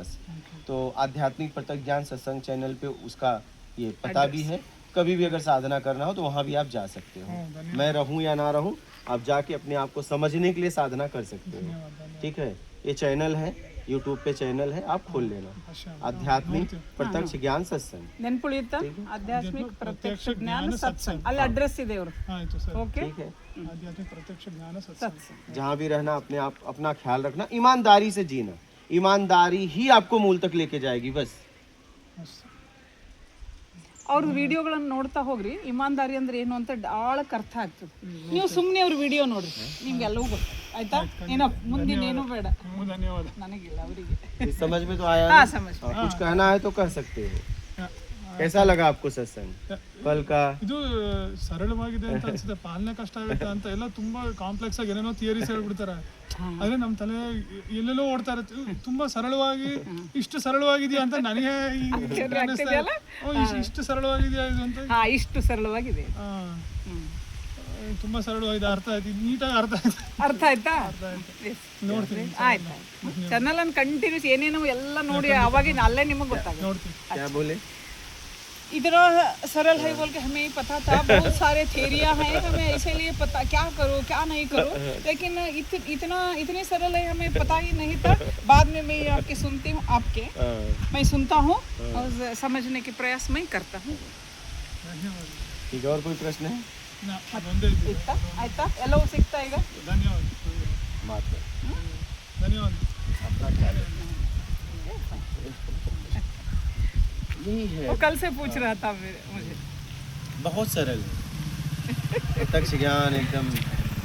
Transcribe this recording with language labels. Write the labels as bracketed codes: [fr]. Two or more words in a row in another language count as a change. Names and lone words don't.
[hi] तो आध्यात्मिक प्रत्यक्ष ज्ञान सत्संग चैनल पे उसका ये पता भी है। कभी भी अगर साधना करना हो तो वहाँ भी आप जा सकते हो। मैं रहूँ या ना रहूँ, आप जाके अपने आप को समझने के लिए साधना कर सकते हो। ठीक है, ये चैनल है, यूट्यूब पे चैनल है, आप खोल लेना, आध्यात्मिक प्रत्यक्ष ज्ञान सत्संग। [kn] ನೆನ್ಪುಳಿಯುತ್ತಾ? ಆಧ್ಯಾತ್ಮಿಕ ಪ್ರತ್ಯಕ್ಷ ಜ್ಞಾನ ಸತ್ಸಂಗ, ಅಲ್ಲಿ ಅಡ್ರೆಸ್ ಇದೆ ಅವರು. [en] ಓಕೆ, [hi] ठीक है, [kn] ಆಧ್ಯಾತ್ಮಿಕ ಪ್ರತ್ಯಕ್ಷ ಜ್ಞಾನ ಸತ್ಸಂಗ. [hi] जहाँ भी रहना अपने आप अपना ख्याल रखना, ईमानदारी से जीना, ईमानदारी ही आपको मूल तक लेके जाएगी बस। [kn] ಅವ್ರ ವಿಡಿಯೋಗಳನ್ನು ನೋಡ್ತಾ ಹೋಗ್ರಿ ಇಮಾನ್ದಾರಿ ಅಂದ್ರೆ ಏನು ಅಂತ ಆಳಕ್ಕೆ ಅರ್ಥ ಆಗ್ತದೆ. ನೀವು ಸುಮ್ಮನೆ ಅವ್ರ ವಿಡಿಯೋ ನೋಡ್ರಿ, ನಿಮ್ಗೆಲ್ಲವೂ ಗೊತ್ತು ಆಯ್ತಾ. ಏನೋ ಮುಂದಿನ ಏನು ಬೇಡ, ಧನ್ಯವಾದ. ನನಗಿಲ್ಲ ಅವರಿಗೆ. [hi] समझ में तो आया हाँ ना? समझ हाँ, कुछ कहना है तो कह सकते हो। कैसा लगा आपको सत्संग कल का? [kn] ಇದು ಸರಳವಾಗಿದೆ ಅಂತ ಅನ್ಸುತ್ತೆ, ಪಾಲನೆ ಕಷ್ಟ ಆಗುತ್ತೆ ಅಂತ ಎಲ್ಲ ತುಂಬಾ ಕಾಂಪ್ಲೆಕ್ಸ್ ಆಗಿ ಏನೇನೋ ಥಿಯರೀಸ್ ಹೇಳ್ಬಿಡ್ತಾರೆ. ಆದ್ರೆ ನಮ್ಮ ತಲೆ ಎಲ್ಲೆಲ್ಲೋ ಓಡ್ತಾ ಇರುತ್ತೆ. ತುಂಬಾ ಸರಳವಾಗಿ ಇಷ್ಟು ಸರಳವಾಗಿದೆಯಾ ಅಂತ ನನಗೆ ಇಷ್ಟು ಸರಳವಾಗಿದೆಯಾ ಇದು ಅಂತ. ಹಾ, ಇಷ್ಟು ಸರಳವಾಗಿದೆ. ತುಂಬಾ ಸರಳವಾಗಿದೆ, ಅರ್ಥ ಆಯ್ತು, ನೀಟಾಗಿ ಅರ್ಥ ಆಯ್ತು. ಅರ್ಥ ಆಯ್ತಾ? ನೋಡ್ತೀನಿ, ಆಯ್ತು. ಚಾನಲ್ ಅನ್ನು ಕಂಟಿನ್ಯೂಸ್ ಏನೇನೋ ಎಲ್ಲ ನೋಡಿ ಅವಾಗಿನ ಅಲ್ಲೇ ನಿಮಗೆ ಗೊತ್ತಾಗುತ್ತೆ. ನೋಡ್ತೀನಿ. [hi] क्या बोले? इतना सरल है बोल के हमें पता था, बहुत सारे थेरिया हैं हमें इसीलिए पता क्या करो क्या नहीं करो, लेकिन इतनी सरल है हमें पता ही नहीं था. बाद में मैं आपके सुनती हूँ, आपके मैं सुनता हूँ और समझने के प्रयास मैं करता हूँ. ठीक है, और कोई प्रश्न है? [kn] ಅದೊಂದೇ ಇದೆ. ಆಯ್ತಾ? ಎಲ್ಲವೂ ಸಿಗ್ತಾ ಈಗ. ಧನ್ಯವಾದ. [hi] बात कर। [kn] ಧನ್ಯವಾದ. [hi] अपना ख्याल रखना। यही है, वो कल से पूछ रहा था मुझे. बहुत सरल है। प्रत्यक्ष ज्ञान एकदम